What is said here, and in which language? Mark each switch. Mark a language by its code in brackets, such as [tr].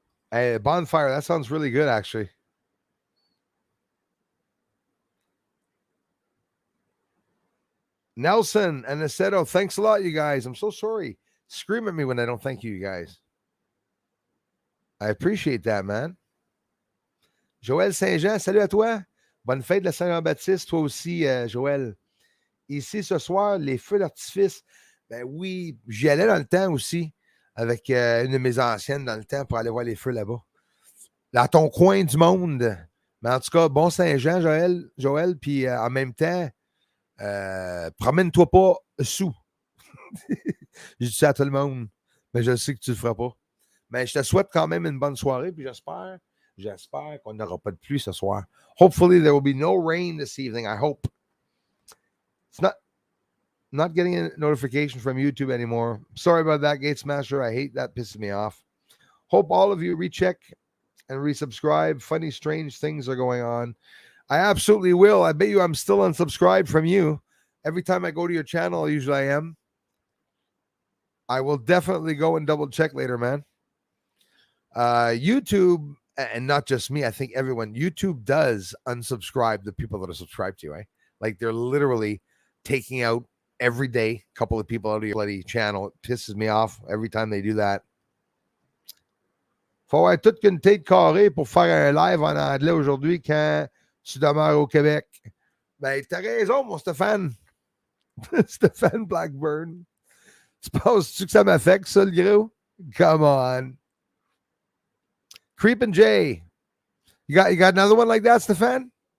[en] Hey, bonfire. That sounds really good, actually. Nelson and Aceto, thanks a lot, you guys. I'm so sorry. Scream at me when I don't thank you guys. I appreciate that, man. [fr] Joël Saint-Jean, salut à toi. Bonne fête de la Saint-Jean-Baptiste, toi aussi, Joël. Ici, ce soir, les feux d'artifice. Ben oui, j'y allais dans le temps aussi, avec une de mes anciennes dans le temps pour aller voir les feux là-bas. Dans ton coin du monde. Mais en tout cas, bon Saint-Jean, Joël, puis en même temps, promène-toi pas sous. Je dis ça à tout le monde, mais je sais que tu le feras pas. Mais je te souhaite quand même une bonne soirée, puis j'espère qu'on n'aura pas de pluie ce soir. [en] Hopefully there will be no rain this evening, I hope. It's not getting a notification from YouTube anymore. Sorry about that, Gate Smasher. I hate that, pisses me off. Hope all of you recheck and resubscribe. Funny, strange things are going on. I absolutely will. I bet you I'm still unsubscribed from you. Every time I go to your channel, usually I am. I will definitely go and double check later, man. YouTube, and not just me, I think everyone, YouTube does unsubscribe the people that are subscribed to you, eh? Like they're literally taking out every day a couple of people out of your bloody channel. It pisses me off every time they do that. [fr] Faut avoir toute qu'une tête carrée pour faire un live en anglais aujourd'hui quand tu demeures au Québec. Ben, t'as raison, mon Stéphane. Stéphane Blackburn. Tu penses-tu que ça m'affecte, ça, le gros? [en] Come on. Creepin' Jay. You got another one like that, Stefan?